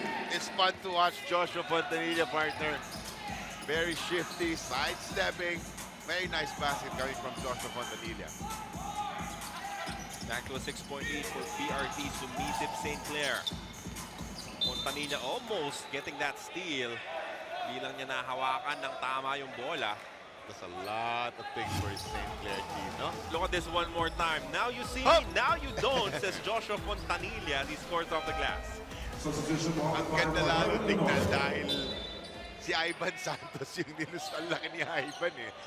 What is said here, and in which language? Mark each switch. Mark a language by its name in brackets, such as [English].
[English] It's fun to watch Joshua Fontanilla, partner. Very shifty, sidestepping. Very nice basket coming from Joshua Fontanilla. Back to a 6-point lead for BRT Sumisip St. Clair. Fontanilla almost getting that steal. [Filipino] Hindi lang niya nahawakan ng tama yung bola. [English] That's a lot of things for his St. Clair team, no? Look at this one more time. Now you see Up. me, now you don't, says Joshua Fontanilla as he scores off the glass. Substitution, [Filipino] Ang ganda lalo tingnan dahil si Ivan Santos yung ang laki ni Ivan eh.